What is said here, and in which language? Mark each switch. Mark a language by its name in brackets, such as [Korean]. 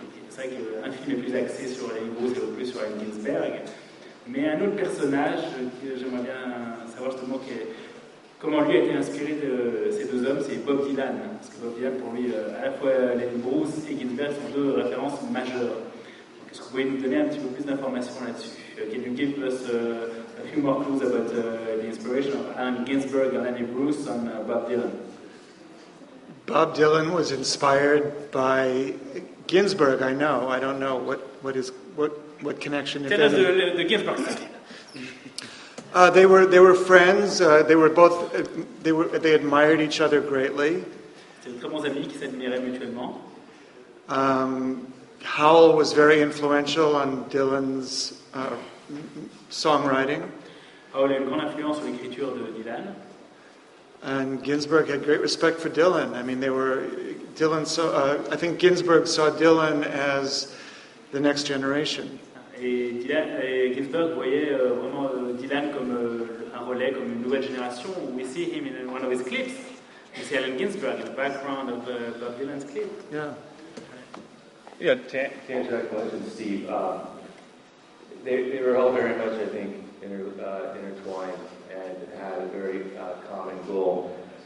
[French] C'est vrai qu'un film est plus axé sur Lenny03 et plus sur Allen Ginsberg, mais un autre personnage que j'aimerais bien savoir justement comment lui a été inspiré de ces deux hommes, c'est Bob Dylan, parce que Bob Dylan pour lui, à la fois Lenny03 et Ginsberg sont deux références majeures. Donc, est-ce que vous pouvez nous donner un petit peu plus d'informations là-dessus? [English] Can you give us a few more clues about the inspiration of Allen Ginsberg and Lenny03 on Bob Dylan? Bob Dylan was inspired by Ginsberg. I know. I don't know what connection. Tell us the Ginsberg study. They were friends. They admired each other greatly. [French] C'était de très bons amis qui s'admiraient mutuellement. [English] Howell was very influential on Dylan's songwriting. [French] Howell a une grande influence sur l'écriture de Dylan. [English] And Ginsberg had great respect for Dylan. I mean, I think Ginsberg saw Dylan as the next generation. [French] Et Ginsberg voyait vraiment Dylan comme un relais, comme une nouvelle génération. [English] We see him in one of his clips. We see Allen Ginsberg in the background of Bob Dylan's clip. Yeah. Yeah, to answer that question, Steve, they were all very much, I think, intertwined and had a very common goal.